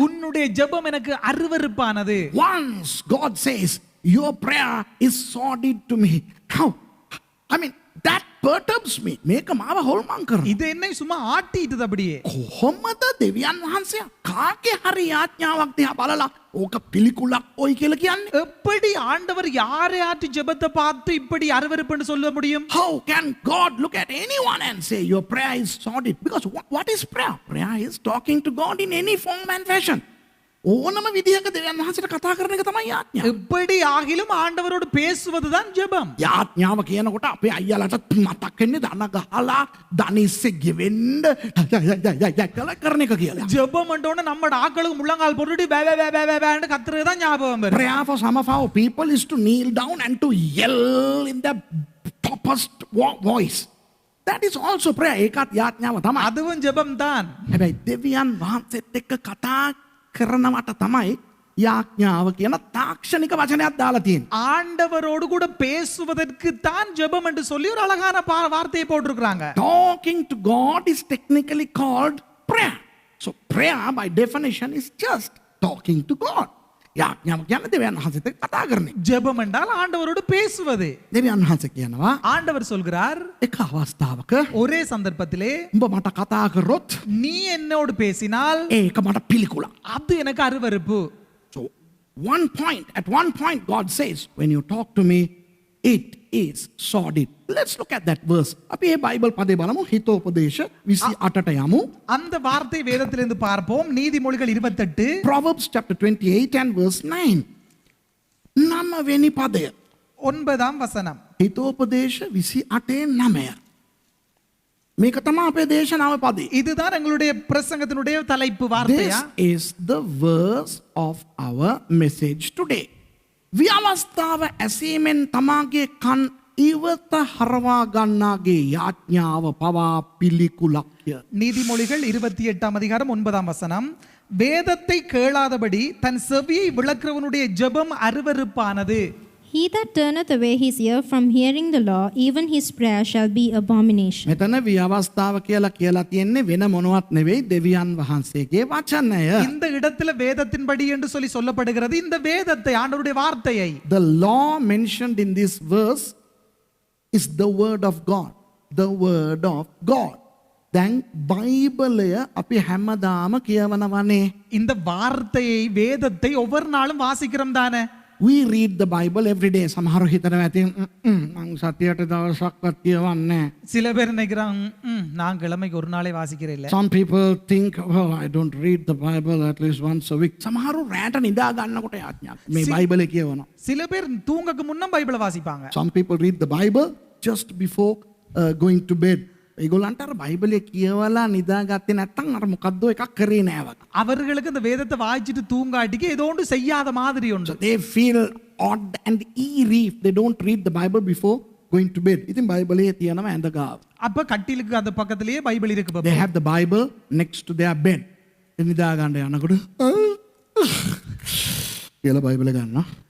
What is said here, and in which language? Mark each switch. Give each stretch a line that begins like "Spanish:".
Tamil: உன்னுடைய ஜெபம் எனக்கு அருவருப்பானது.
English: Once God says your prayer is sordid to me. How? I mean, that perturbs me.
Sinhala: මේක මාව හොල්මන් කරනවා.
English: இது என்னை சும்மா ஆட்டிட்டது அப்படியே.
Sinhala: කොහොමද දෙවියන් වහන්සේ කාගේ හරි යාඥාවක් දිහා බලලා ඕක පිළිකුලක් ඔයි කියලා කියන්නේ?
Tamil: எப்படி ஆண்டவர் யாரையாட்டு ஜெபத்தை பார்த்து இப்படி அருவருப்புன்னு சொல்ல முடியும்?
English: How can God look at anyone and say your prayer is sordid? Because what is prayer? Prayer is talking to God in any form and fashion.
Sinhala: ඕනම විදිහක දෙවියන් වහන්සේට කතා කරන එක තමයි යාඥාව.
Tamil: எப்படி ආகிலும் ආண்டவரோடு பேசுவதுதான் ஜெபம்.
Sinhala: යාඥාව කියනකොට අපේ අයියාලට මතක් වෙන්නේ දන ගහලා දනිස්සෙ ගෙවෙන්න කියලා කරන එක කියලා.
Tamil: ஜெபம் என்றோன நம்ம ஆட்களுக்கு முள்ளங்கால் போட்டுட்டு பே பே பே பே பேன்னு கத்துறது தான் ஞாபகம் வரும்.
English: Prayer for some of our people is to kneel down and to yell in the topest voice. That is also prayer.
Sinhala: ඒකත් යාඥාව තමයි.
English: அதுவும் ஜெபம் தான்.
Sinhala: හැබැයි දෙවියන් වහන්සේත් එක්ක කතා කරනවට තමයි යාඥාව කියන තාක්ෂණික වචනයක් දාලා තියෙන්නේ.
Tamil: ஆண்டவரோடு கூட பேசுவதற்கு தான் ஜெபம் என்று சொல்லி ஒரு அழகான வார்த்தையை போட்டிருக்காங்க.
English: Talking to God is technically called prayer. So prayer by definition is just talking to God.
Sinhala: යාඥාව කියන්නේ දෙවියන් වහන්සේත් එක්ක කතා කරන එක.
Tamil: ஜெபம் என்றால் ஆண்டவரோடு பேசுவது.
Sinhala: දෙවියන් වහන්සේ කියනවා
Tamil: ஆண்டவர் சொல்கிறார்,
Sinhala: එක අවස්ථාවක
Tamil: ஒரே சந்தர்ப்பத்திலே
Sinhala: උඹ මට කතා කරොත්
Tamil: நீ என்னோடு பேசினால்
Sinhala: ඒක මට පිළිකුලක්.
Tamil: அது எனக்கு அருவருப்பு.
English: So at one point God says, when you talk to me, it is sordid. Let's look at that verse.
Sinhala: අපි මේ බයිබල් පදේ බලමු. හිතෝපදේශ 28ට යමු.
Tamil: அந்த வார்த்தை வேதத்திலிருந்து பார்ப்போம். நீதிமொழிகள் 28.
English: Proverbs chapter 28 and verse 9.
Sinhala: 9 වෙනි පදය.
Tamil: 9ாம் வசனம்.
Sinhala: හිතෝපදේශ 28:9. මේක තමයි අපේ දේශනාවේ පදේ.
Tamil: இதுதான் எங்களுடைய பிரசங்கத்தினுடைய தலைப்பு வார்த்தையா?
English: This is the verse of our message today.
Sinhala: ව්‍යවස්ථාව ඇසීමෙන් තමාගේ කන් ඉවත හරවා ගන්නාගේ යාඥාව පවා පිළිකුලක්ය.
Tamil: நீதிமொழிகள் 28ஆம் அதிகாரம் 9ஆம் வசனம். வேதத்தை கேளாதபடி தன் செவியை விளக்குறவனுடைய ஜெபம் அருவருப்பானது.
English: He that turneth away his ear from hearing the law, even his prayer shall be abomination.
Sinhala: මෙතන ව්‍යවස්ථාව කියලා තියෙන්නේ වෙන මොනවත් නෙවෙයි දෙවියන් වහන්සේගේ වචනය.
Tamil: இந்த இடத்துல வேதத்தின்படி என்று சொல்லி சொல்லப்படுகிறது. இந்த வேதத்தை, ஆண்டவருடைய வார்த்தையை.
English: The law mentioned in this verse is the word of God. The word of God.
Sinhala: දැන් බයිබලය අපි හැමදාම කියවනවනේ.
Tamil: இந்த வார்த்தையை, வேதத்தை ஒவ்வொரு நாளும் வாசிக்கிறோம் தானே?
English: we read the Bible every day.
Sinhala: සමහර හිතනවා ඇති මං සතියට දවසක්වත් කියවන්නේ.
Tamil: சில பேர் நினைக்கிறாங்க நான் கிழமைக்கு ஒரு நாளே வாசிக்கிறேன் இல்ல.
English: Some people think, well, I don't read the Bible at least once a week.
Sinhala: සමහරු රැට නිදා ගන්නකොට යාඥාවක් මේ බයිබලේ කියවනවා.
Tamil: சில பேர் தூங்கக்கு முன்ன பைபிளை வாசிப்பாங்க.
English: Some people read the Bible just before going to bed.
Sinhala: ඒගොල්ලන්ට අර බයිබලේ කියවලා නිදාගත්තේ නැත්නම් අර මොකද්ද එකක් කරේ නෑ වගේ.
Tamil: அவர்களுக்கு இந்த வேதத்தை வாசிச்சுட்டு தூங்காட்டிக்கு ஏதோ ஒன்று செய்யாத மாதிரி ஒன்று.
English: They feel odd and eerie if they don't read the Bible before going to bed.
Sinhala: ඉතින් බයිබලේ තියෙනවා ඇඳ ගාව.
Tamil: அப்ப கட்டிலுக்கு அந்த பக்கத்திலேயே பைபிள் இருக்கு
English: They பாப்பா. have the Bible next to their bed.
Sinhala: නිදා ගන්න යනකොට කියලා බයිබල ගන්නවා.